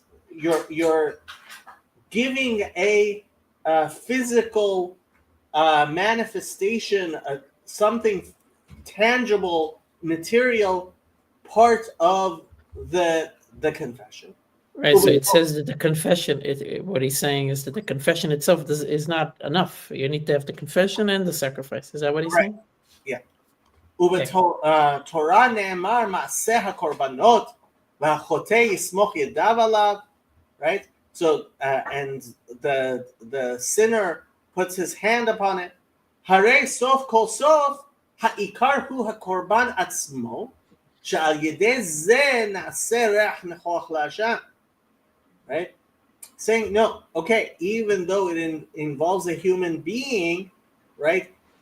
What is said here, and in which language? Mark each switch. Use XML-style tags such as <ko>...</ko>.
<en>You're giving a physical manifestation, something tangible, material part of the confession. Right. So it says that the confession, what he's saying is that the confession itself is not enough. You need to have the confession and the sacrifice. Is that what he's saying? Yeah.</en> <he>ובתורה נאמר מעשה הקורבנות והחוטא יסמוך ידיו עליו, right?</he> <en>So and the sinner puts his hand upon it.</en> <he>הרי סוף כל סוף העיקר הוא הקורבן עצמו, שעל ידי זה נעשה ריח ניחוח להשם, right?</he> <en>Saying no, okay, even though it involves a human being, right?</en>